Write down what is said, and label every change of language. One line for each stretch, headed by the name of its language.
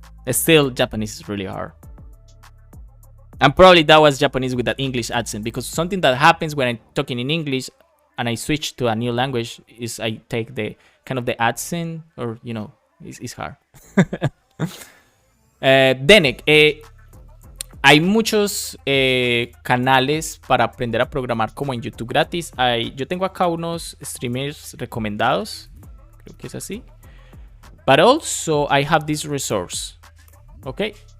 English: Still, Japanese is really hard. And probably that was Japanese with that English accent, because something that happens when I'm talking in English and I switch to a new language is I take the kind of the accent, or it's hard.
Spanish: Denek, hay muchos canales para aprender a programar como en YouTube gratis. Yo tengo acá unos streamers recomendados, creo que es así.
English: But also I have this resource, okay?